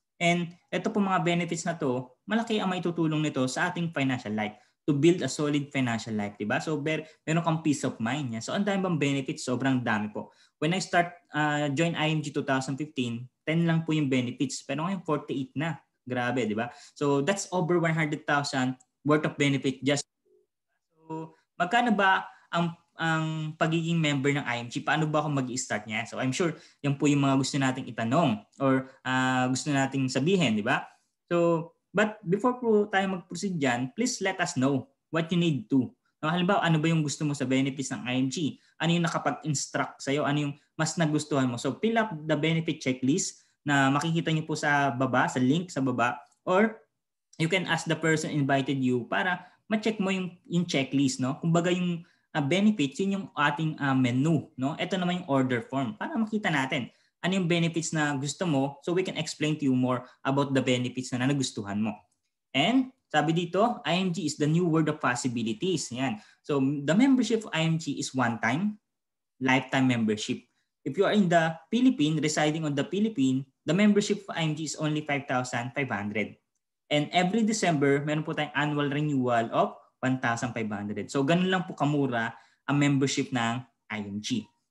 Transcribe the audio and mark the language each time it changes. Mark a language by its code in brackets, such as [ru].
[tl] And ito po mga benefits na to, malaki ang maitutulong nito sa ating financial life [en] to build a solid financial life, [tl] diba? So meron kang peace of mind. Yeah? So ang dami bang benefits? Sobrang dami po. [en] When I join IMG 2015, 10 lang po yung benefits. [tl] Pero ngayon 48 na. Grabe, diba? [en] So that's over 100,000 worth of benefit just. [tl] So magkano ba ang pagiging member ng IMG? Paano ba ako mag-i-start niya? [en] So I'm sure [tl] yan po yung mga gusto nating itanong or gusto nating sabihin, di ba? [en] So, but before po tayo mag-proceed dyan, please let us know what you need to. [tl] No, halimbawa, ano ba yung gusto mo sa benefits ng IMG? Ano yung nakapag-instruct sa'yo? Ano yung mas nagustuhan mo? So, [en] fill up the benefit checklist [tl] na makikita niyo po sa baba, sa link sa baba, [en] or you can ask the person invited you [tl] para ma-check mo yung checklist, no? Kumbaga yung benefits, yun yung ating menu. No? Ito naman yung order form para makita natin ano yung benefits na gusto mo [en] so we can explain to you more about the benefits [tl] na nagustuhan mo. [en] And sabi dito, IMG is the new world of possibilities. Yan. So the membership of IMG is one-time, lifetime membership. If you are in the Philippines, residing on the Philippines, the membership of IMG is only 5,500. [tl] And every December, meron po tayong annual renewal of 1,500. So ganun lang po kamura ang membership ng IMG.